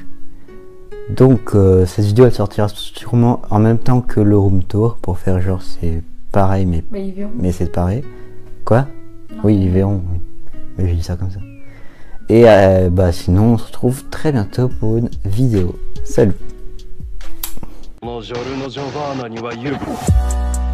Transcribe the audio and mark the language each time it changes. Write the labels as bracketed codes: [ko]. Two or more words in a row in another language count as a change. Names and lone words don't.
[fr] Donc cette vidéo elle sortira sûrement en même temps que le [en] room tour [fr] pour faire genre c'est pareil Bah, ils verront. mais c'est pareil. Quoi? Non. Oui ils verront, oui. Mais j'ai dit ça comme ça. Et bah sinon on se retrouve très bientôt pour une vidéo. Salut! [ja] このジョルノ・ジョバーナには言う